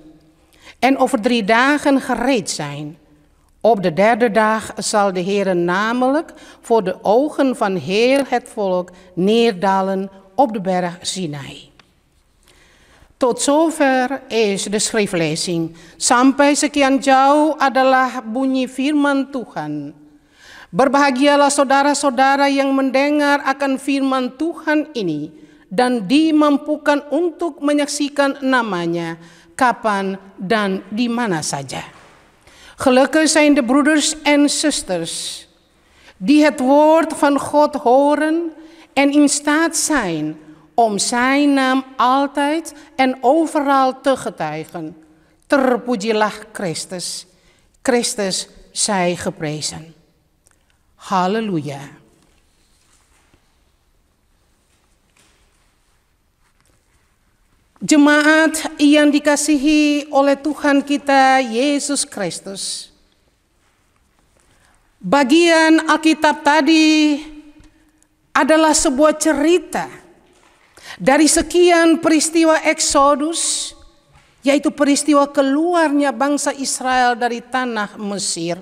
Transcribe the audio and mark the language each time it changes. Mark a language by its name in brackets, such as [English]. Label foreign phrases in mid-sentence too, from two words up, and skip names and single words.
[Dutch] En over 3 dagen gereed zijn. Op de 3e dag zal de Heere namelijk voor de ogen van heel het volk neerdalen op de berg Sinai. Tot zover is de schriftlezing. [Indonesian] Sampai sekian jauh adalah bunyi firman Tuhan. Berbahagialah saudara-saudara yang mendengar akan firman Tuhan ini dan dimampukan untuk menyaksikan namanya kapan dan di mana saja. [Dutch] Gelukkig zijn de broeders en zusters die het woord van God horen en in staat zijn om zijn naam altijd en overal te getuigen. [Indonesian] Terpujilah Christus. [Dutch] Christus zij geprezen. [Indonesian] Halleluja. Jemaat yang dikasihi oleh Tuhan kita Yesus Kristus. Bagian Alkitab tadi adalah sebuah cerita dari sekian peristiwa Eksodus, yaitu peristiwa keluarnya bangsa Israel dari tanah Mesir.